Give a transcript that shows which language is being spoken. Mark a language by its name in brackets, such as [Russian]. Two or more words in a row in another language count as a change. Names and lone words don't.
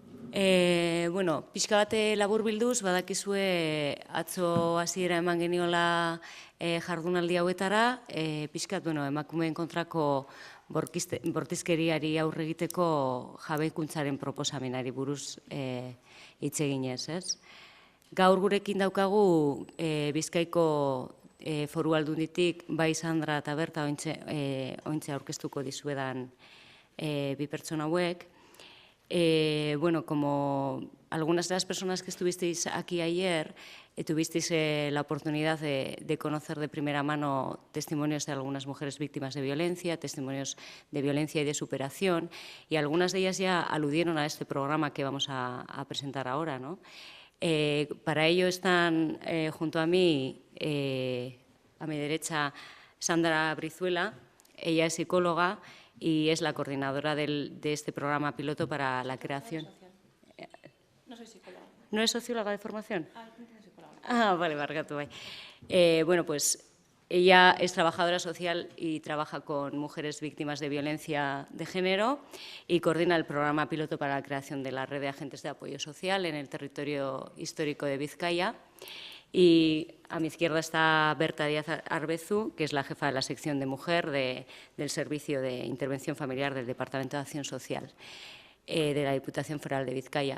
[Basque] Bueno, pixka bate laburbilduz, badakizue atzo hasiera eman geniola jardunaldi hauetara, pixkat, emakumeen kontrako bortizkeriari aurre egiteko jabekuntzaren proposamenari buruz hitz eginez, ez? Gaur gurekin daukagu Bizkaiko Foru Aldunditik bai Sandra eta Berta ointxe aurkeztuko dizuedan bi pertsona hauek. [Spanish] Bueno, como algunas de las personas que estuvisteis aquí ayer, tuvisteis la oportunidad de conocer de primera mano testimonios de algunas mujeres víctimas de violencia, testimonios de violencia y de superación, y algunas de ellas ya aludieron a este programa que vamos a presentar ahora, ¿no? Para ello están junto a mí, a mi derecha, Sandra Brizuela. Ella es psicóloga y es la coordinadora de este programa piloto para la creación. No soy psicóloga. ¿No es socióloga de formación? Vale, [Basque] barkatu bai. [Spanish] Bueno, pues ella es trabajadora social y trabaja con mujeres víctimas de violencia de género y coordina el programa piloto para la creación de la red de agentes de apoyo social en el territorio histórico de Vizcaya. Y a mi izquierda está Berta Díaz Arbezu, que es la jefa de la sección de mujer del Servicio de Intervención Familiar del Departamento de Acción Social de la Diputación Foral de Vizcaya.